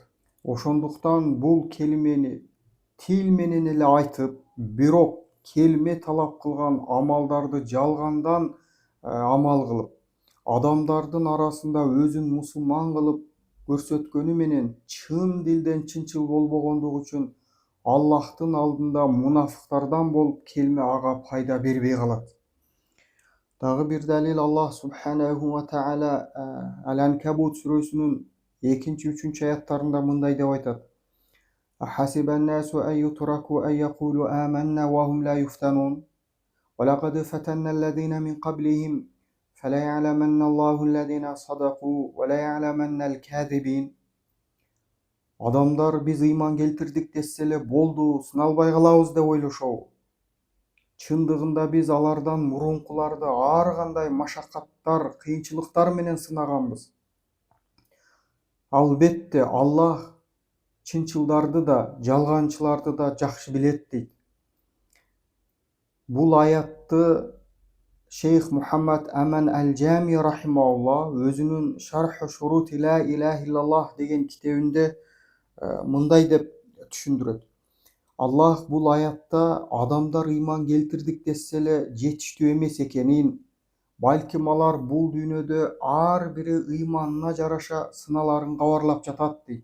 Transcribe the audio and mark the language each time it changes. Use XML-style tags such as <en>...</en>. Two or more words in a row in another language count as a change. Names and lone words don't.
<ky>Ошондуктан бул келимени тил менен эле айтып, бирок келме талап кылган амалдарды жалгандан амал кылып, адамдардын арасында өзүн мусулман кылып көрсөткөнү менен чын дилден чынчыл болбогондугу үчүн Аллахтын алдында мунафыктардан болуп келме ага пайда бербей калат. Дагы бир далил</ky> <ar>الله سبحانه وتعالى</ar> <ky>Al-Ankabut сүрөсүнүн 2-3 аяттарында мындай деп айтат:</ky> <ar>أحسب الناس أن يتركوا أن يقولوا آمنا وهم لا يفتنون ولقد فتنا الذين من قبلهم فلا يعلمن الله الذين صدقوا ولا يعلمن الكاذبين.</ar> <ky>Адамдар biz ыйман келтирдик десе эле болду, сыналбай калабыз деп ойлошобу. Чындыгында биз алардан мурункуларды ар кандай машакаттар, кыйынчылыктар менен сынаганбыз. Албетте Аллах чынчылдарды да, жалганчыларды да жакшы билет дейт. Бул аятты Шейх Мухаммад Аман Ал-Джами рахимаулла өзүнүн Шарху Шурути Ла илаха иллаллах деген китебинде мындай деп түшүндүрөт. Аллах бул аятта адамдар ыйман келтирдик десе эле жетиштүү эмес экенин, балким алар бул дүйнөдө ар бири ыйманына жараша сыналарын кабарлап жатат дейт.</ky>